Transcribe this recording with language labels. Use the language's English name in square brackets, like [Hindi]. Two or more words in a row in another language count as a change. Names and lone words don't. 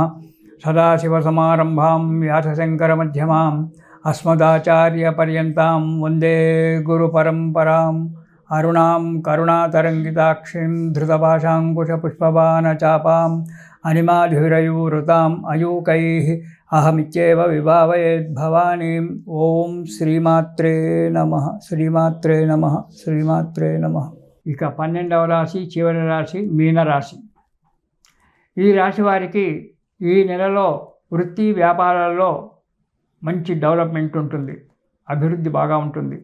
[Sanskrit] सदाशिवसमारम्भां व्यासशङ्करमध्यमाम् अस्मदाचार्यपर्यन्तां वन्दे गुरुपरम्पराम्। अरुणां करुणातरङ्गिताक्षीं धृतपाशाङ्कुशपुष्पबाणचापाम् अनिमाधुरयूरुताम् अयूकैः अहमित्येव विभावयेद्भवानीम्। ఓం శ్రీమాత్రే నమః శ్రీమాత్రే నమః శ్రీమాత్రే నమః। [Telugu] ఇక 12వ రాశి చివరి రాశి మీనరాశి. ఈ రాశి వారికి ఈ నెలలో వృత్తి వ్యాపారాల్లో మంచి డెవలప్మెంట్ ఉంటుంది, అభివృద్ధి బాగా ఉంటుంది.